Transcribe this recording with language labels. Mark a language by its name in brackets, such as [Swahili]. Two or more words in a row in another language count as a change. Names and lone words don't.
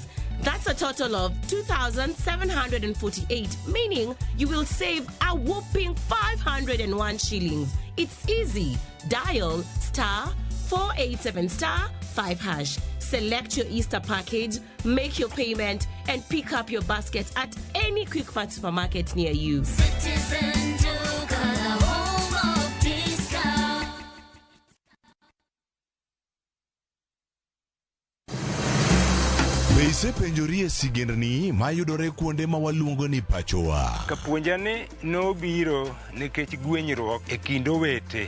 [English] That's a total of 2,748, meaning you will save a whopping 501 shillings. It's easy. Dial *487*5#. Select your Easter package, make your payment, and pick up your basket at any Quick Mart supermarket near you. [Luo (Kenya and Tanzania)] Ise penjorie sigendni mayudore kuonde ma waluongo ni pachowa. Kapuonjani nobiro nikech gwenyruok e kind owete.